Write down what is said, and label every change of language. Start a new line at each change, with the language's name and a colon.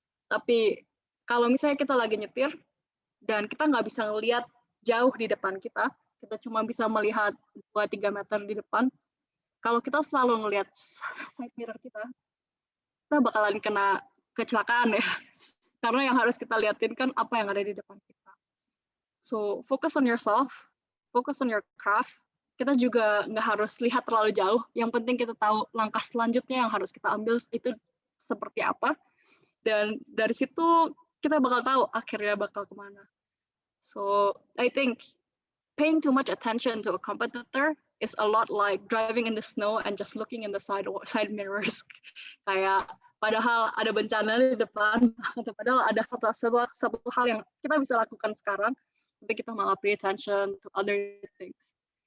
Indonesian: Tapi kalau misalnya kita lagi nyetir dan kita nggak bisa ngelihat jauh di depan kita cuma bisa melihat 2-3 meter di depan. Kalau kita selalu ngelihat side mirror kita bakalan kena kecelakaan ya. Karena yang harus kita liatin kan apa yang ada di depan kita.
English: So, focus on yourself, focus on your craft.
Indonesian: Kita juga nggak harus lihat terlalu jauh. Yang penting kita tahu langkah selanjutnya yang harus kita ambil itu seperti apa. Dan dari situ kita bakal tahu akhirnya bakal kemana.
English: So, I think paying too much attention to a competitor is a lot like driving in the snow and just looking in the side mirrors.
Indonesian: Kayak padahal ada bencana di depan, atau padahal ada satu hal yang kita bisa lakukan sekarang, tapi kita malah
English: pay attention to other things.